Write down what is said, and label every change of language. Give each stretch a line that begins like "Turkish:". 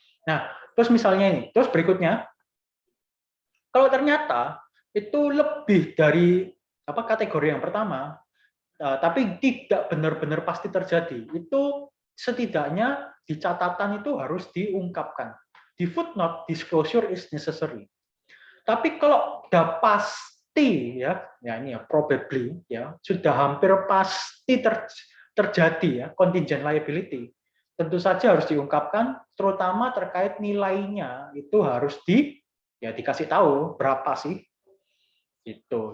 Indonesian: Nah, terus misalnya ini, terus berikutnya, kalau ternyata itu lebih dari kategori yang pertama, tapi tidak benar-benar pasti terjadi, itu setidaknya di catatan itu harus diungkapkan. Di
English: footnote, disclosure is necessary.
Indonesian: Tapi kalau sudah pasti ya ini ya probably ya sudah hampir pasti terjadi ya contingent liability, tentu saja harus diungkapkan, terutama terkait nilainya itu harus dikasih tahu berapa sih itu.